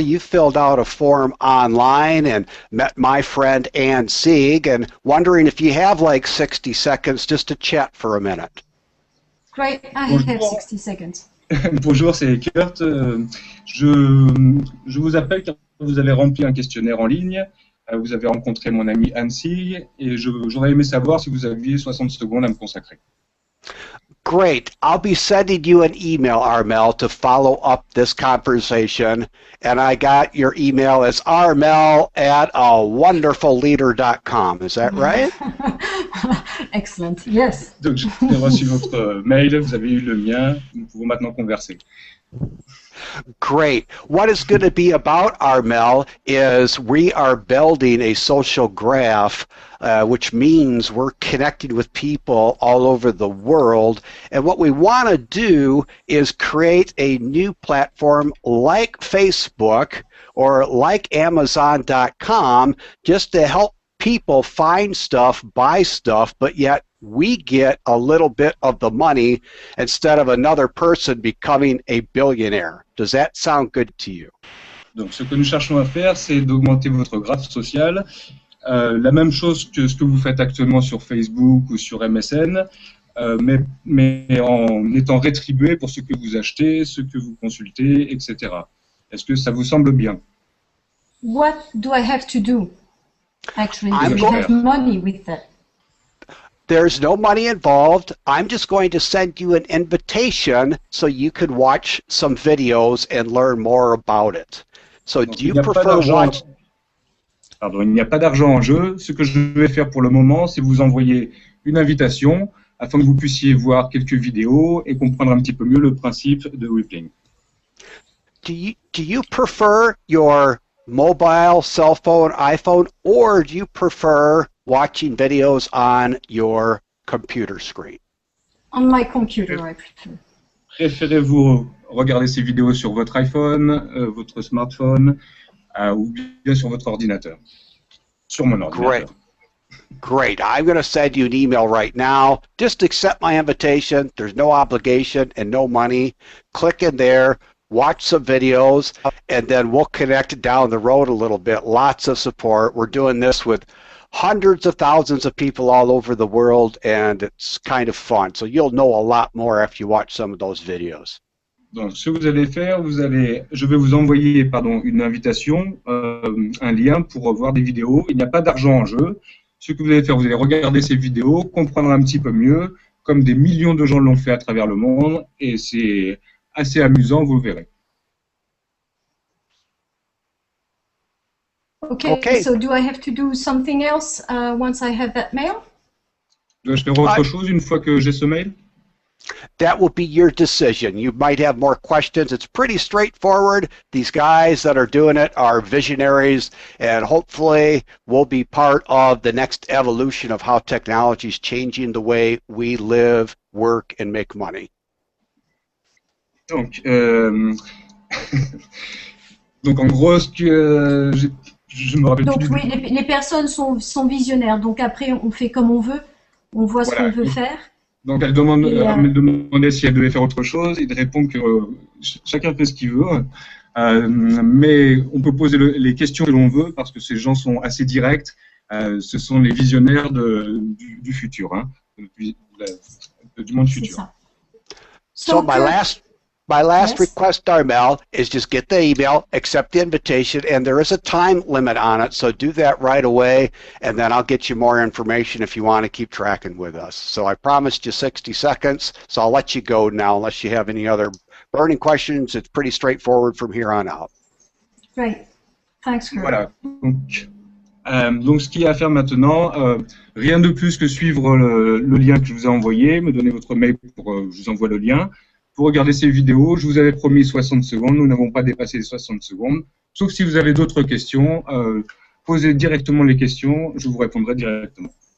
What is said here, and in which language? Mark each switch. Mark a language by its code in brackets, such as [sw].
[en] You filled out a form online and met my friend Ann Sieg, and wondering if you have like 60 seconds just to chat for a minute. Great, I have 60 seconds. [fr] Bonjour, c'est Kurt. Je vous appelle car vous avez rempli un questionnaire en ligne. Vous avez rencontré mon ami Ann Sieg et j'aurais aimé savoir si vous aviez 60 secondes à me consacrer. [en] Great. I'll be sending you an email, Armel, to follow up this conversation. And I got your email as armel@awonderfulleader.com. Is that right? Excellent. Yes. [fr] Donc j'ai reçu votre mail, vous avez eu le mien, nous pouvons maintenant converser. [en] Great. What it's going to be about, Armel, is we are building a social graph, which means we're connecting with people all over the world. And what we want to do is create a new platform like Facebook or like Amazon.com just to help people find stuff, buy stuff, but yet we get a little bit of the money instead of another person becoming a billionaire. Does that sound good to you? [fr] Donc, ce que nous cherchons à faire, c'est d'augmenter votre graphe social. La même chose que ce que vous faites actuellement sur Facebook ou sur MSN, mais en étant rétribué pour ce que vous achetez, ce que vous consultez, etc. Est-ce que ça vous semble bien? [en] What do I have to do? Actually, I'm do you have money with that? There's no money involved. I'm just going to send you an invitation so you can watch some videos and learn more about it. So [fr] Donc, [en] do you [fr] il n'y a pas [en] prefer [fr] d'argent. [en] watch? [fr] Pardon, il n'y a pas d'argent en jeu. Ce que je vais faire pour le moment, c'est vous envoyer une invitation afin que vous puissiez voir quelques vidéos et comprendre un petit peu mieux le principe de Rippling. [en] Do you prefer your mobile, cell phone, iPhone, or do you prefer watching videos on your computer screen? On my computer, I prefer. [fr] Préférez-vous regarder ces vidéos sur votre iPhone, votre smartphone ou bien sur votre ordinateur? Sur mon ordinateur. [en] Great. I'm going to send you an email right now. Just accept my invitation. There's no obligation and no money. Click in there, watch some videos, and then we'll connect down the road a little bit. Lots of support. We're doing this with hundreds of thousands of people all over the world, and it's kind of fun. So you'll know a lot more after you watch some of those videos. [fr] Donc, ce que vous allez faire, je vais vous envoyer une invitation, un lien pour voir des vidéos. Il n'y a pas d'argent en jeu. Ce que vous allez faire, vous allez regarder ces vidéos, comprendre un petit peu mieux, comme des millions de gens l'ont fait à travers le monde, et c'est assez amusant, vous verrez. [en] Okay, so do I have to do something else once I have that mail? [fr] Dois-je faire autre chose une fois que j'ai ce mail? [en] That will be your decision. You might have more questions. It's pretty straightforward. These guys that are doing it are visionaries, and hopefully will be part of the next evolution of how technology is changing the way we live, work, and make money. [fr] Donc, donc en gros, ce que je me rappelle donc, plus. Oui, les personnes sont visionnaires. Donc après, on fait comme on veut. On voit ce qu'on veut faire. Donc elle me demandait si elle devait faire autre chose. Il répond que chacun fait ce qu'il veut, mais on peut poser les questions que l'on veut parce que ces gens sont assez directs. Ce sont les visionnaires du futur, hein, du monde futur. [en] So my last request, Armel, is just get the email, accept the invitation, and there is a time limit on it, so do that right away, and then I'll get you more information if you want to keep tracking with us. So I promised you 60 seconds, so I'll let you go now unless you have any other burning questions. It's pretty straightforward from here on out. Great. Thanks, Kurt. [fr] Voilà. Donc ce qu'il y a à faire maintenant, rien de plus que suivre le lien que je vous ai envoyé, me donner votre mail pour que je vous envoie le lien. Pour regarder ces vidéos, je vous avais promis 60 secondes, nous n'avons pas dépassé les 60 secondes. Sauf si vous avez d'autres questions, posez directement les questions, je vous répondrai directement.